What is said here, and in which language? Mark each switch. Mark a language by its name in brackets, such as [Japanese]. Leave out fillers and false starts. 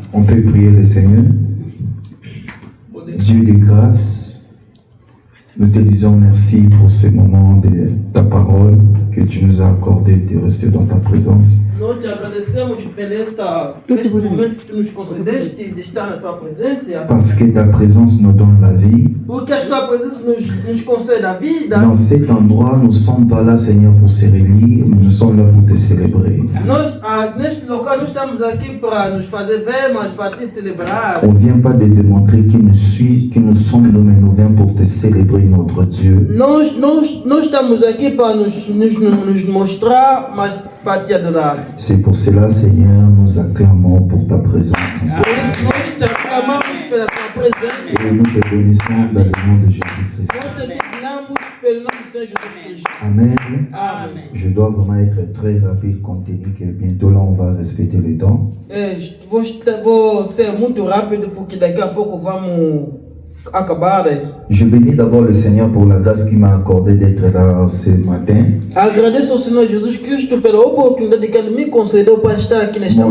[French] On peut prier le Seigneur. Dieu de grâce, nous te disons merci pour ce moment de ta parole que tu nous as accordé de rester dans ta présence. [Portuguese] Nós te agradecemos neste momento que tu nos concedeste de estar na tua presença. [French] Parce que ta présence nous donne la vie. [Portuguese] Porque a tua presença nos concede a vida. [French] Dans cet endroit, nous ne sommes pas là, Seigneur, pour se réunir, mais nous sommes là pour te célébrer. [Portuguese] Nós, neste local, nós estamos aqui para nos fazer ver, mas para te celebrar. [French] On ne vient pas de démontrer qui nous suit, qui nous sommes nous, mais nous venons pour te célébrer, notre Dieu. [Portuguese] Nós estamos aqui para nos mostrar, mas para te adorar. [French] C'est pour cela, Seigneur, nous acclamons pour ta présence. [Portuguese] Nós te aclamamos pela tua presença. [French] Et nous te bénissons dans le nom de Jésus-Christ. [Portuguese] Nós te bendizemos pelo nome de Jesus Cristo. Amen. Amen. [French] Je dois vraiment être très rapide compte tenu que bientôt là on va respecter le temps. [Portuguese] Vou ser muito rápido porque daqui a pouco vamos acabar. [French] Je bénis d'abord le Seigneur pour la grâce qu'il m'a accordé d'être là ce matin. [Portuguese] Agradeço ao Senhor Jesus Cristo pela oportunidade que Ele me concedeu para estar aqui nesta